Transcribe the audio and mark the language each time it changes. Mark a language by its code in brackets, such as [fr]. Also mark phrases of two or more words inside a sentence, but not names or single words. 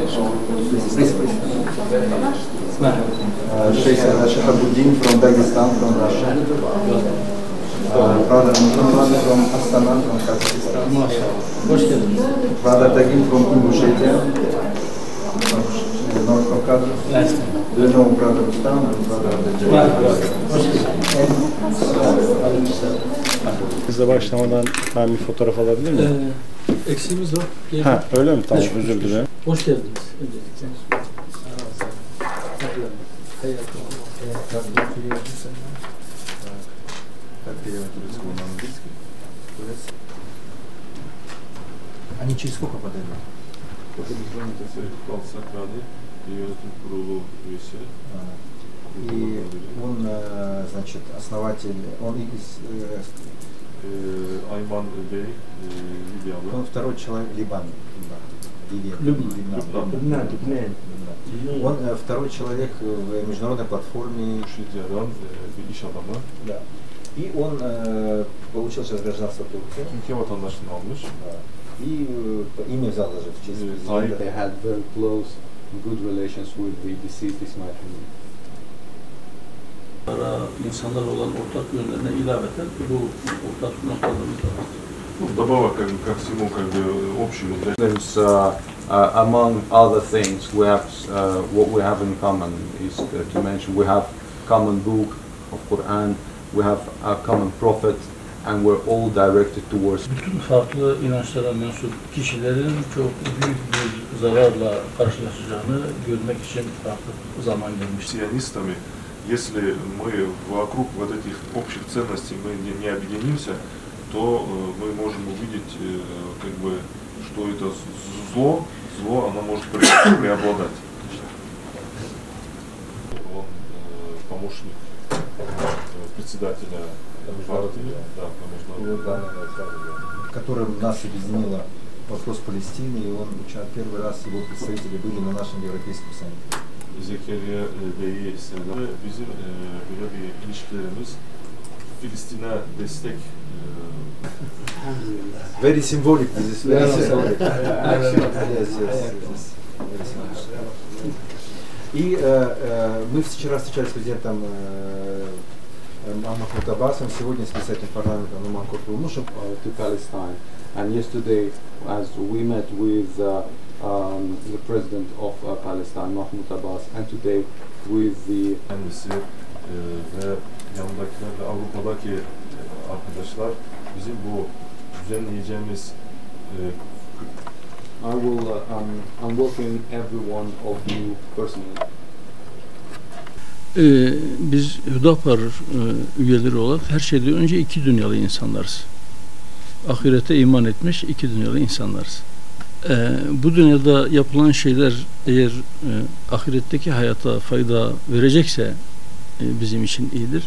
[en] Sheikh Shahabuddin from Dagestan, from Russia. Brother Muhammad from Astana, from Kazakhstan. Brother Tagin from Ingushetia, North Caucasus. Do you know Brother Rustam and Brother [tr] Bizle başlamadan ben bir fotoğraf alabilir miyim? Eksiğimiz var. Ha, öyle mi? Tamam, özür dilerim. Hoş geldiniz. Öncelikle. [ru] Они через сколько подойдут? [tr] Yönetim kurulu üyesi. [ru] И он, значит, основатель, он из... [tr] Ayman Bey, Libyalı. [ru] Он второй человек Либан. Он второй человек в международной платформе. [tr] Bir iş adamı. [ru] Да. И он получил сейчас гражданство Турции. [tr] Türkiye vatandaşlığını almış. [ru] И имя взял даже в честь президента. [en] They had very close, good relations with the deceased Ismail Haniyeh. [tr] İnsanlar olan ortak yönlerine ilaveten bu ortak noktalarımız da var. [ru] Вдобавок, ко всему, общему. [en] There's, among other things, we have what we have in common is to mention we have common book of Quran, we have a common prophet, and we're all directed towards. [tr] Bütün farklı inançlara mensup kişilerin çok büyük bir zararla karşılaşacağını görmek için artık zaman gelmiş. [ru] Сионистами, если мы вокруг вот этих общих ценностей мы не объединимся, то мы можем увидеть, как бы, что это зло, оно может преобладать. Он помощник председателя партии, да, которым нас объединило вопрос Палестины, и он первый раз его представители были на нашем европейском саммите. [tr] Zekeriya Bey'i selam. Bizim böyle bir ilişkilerimiz Filistin'e destek. [en] Very symbolic, this is very symbolic. [ru] И мы вчера встречались с президентом Махмуд Аббасом, сегодня с председателем парламента Нуман Куртулмушем [en] To Palestine, and yesterday, as we met with the president of Palestine, Mahmoud Abbas, and today with the [tr] Kendisi ve yanındakiler ve Avrupa'daki arkadaşlar bizim bu düzenleyeceğimiz [en] I'm welcoming every one of you personally. [tr] Biz Hüdapar üyeleri olarak her şeyden önce iki dünyalı insanlarız. Ahirete iman etmiş iki dünyalı insanlarız. Bu dünyada yapılan şeyler eğer ahiretteki hayata fayda verecekse bizim için iyidir.